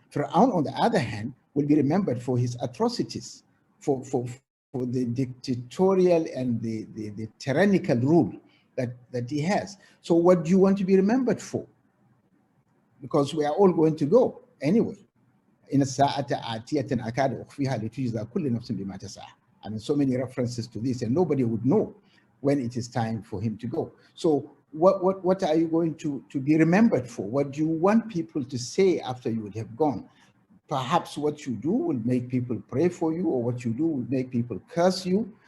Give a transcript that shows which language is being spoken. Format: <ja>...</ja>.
<en>Fir'aun, on the other hand, will be remembered for his atrocities, for the dictatorial and the tyrannical rule that he has. So what do you want to be remembered for? Because we are all going to go anyway.</en> <ar>In الساعة آتية أكاد أخفيها لتجزى كل نفس بما تسعى.</ar> <en>I mean, so many references to this, and nobody would know when it is time for him to go. So what are you going to be remembered for? What do you want people to say after you would have gone? Perhaps what you do will make people pray for you, or what you do will make people curse you.</en>